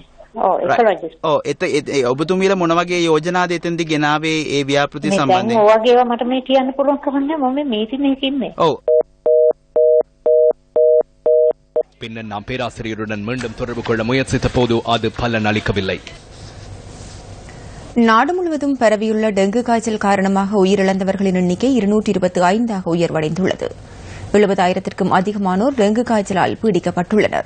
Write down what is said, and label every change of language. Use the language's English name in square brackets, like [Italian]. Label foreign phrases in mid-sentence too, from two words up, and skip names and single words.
[Sinhala] ඔබතුමීලා මොන වගේ යෝජනාද එතනදී ගෙනාවේ ඒ ව්‍යාපෘති සම්බන්ධයෙන්? දැන් ඔය වගේව මට මේ කියන්න පුළුවන් කමන්නේ මම මේ මීටින් එකේ ඉන්නේ. ඔව්. [Tamil] பின்னர் நாம் பேராசிரியருடன் மீண்டும் தொடர்பு கொள்ள முயற்சித்த போது அது பலன் அளிக்கவில்லை. நாடு முழுவதும் பரவியுள்ள டெங்கு காய்ச்சல் காரணமாக உயிரிழந்தவர்களின் எண்ணிக்கை 225ஆக உயர்வடைந்துள்ளது. 70,000க்கும் அதிகமானோர் டெங்கு காய்ச்சலால் பீடிக்கப்பட்டுள்ளனர்.